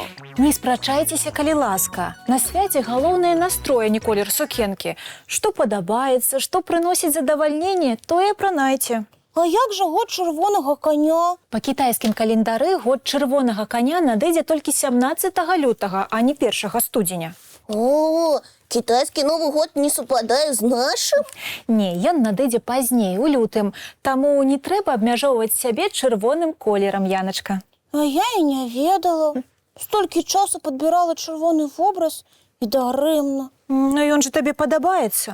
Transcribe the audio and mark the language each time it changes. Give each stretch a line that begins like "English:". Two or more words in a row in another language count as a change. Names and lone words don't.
Belarusian: Не спрачайцеся, калі ласка. На свяце галоўнае настрой, а не колер сукенкі. Што падабаецца, што прыносіць задавальненне, тое апранайце. А як жа год чырвонага коня? Па кітайскім календары год чырвонага коня надыдзе толькі 17 лютага, а не 1 студзеня. О,
Russian: китайский Новый год
Belarusian: не супадае з нашым? Не, ён надыдзе пазней, у лютым. Таму не трэба абмяжоўваць сябе чырвоным колерам, Яначка. А я і не ведала. Столькі часу падбірала чырвоны вобраз і дарэмна. Ну ён же табе падабаецца.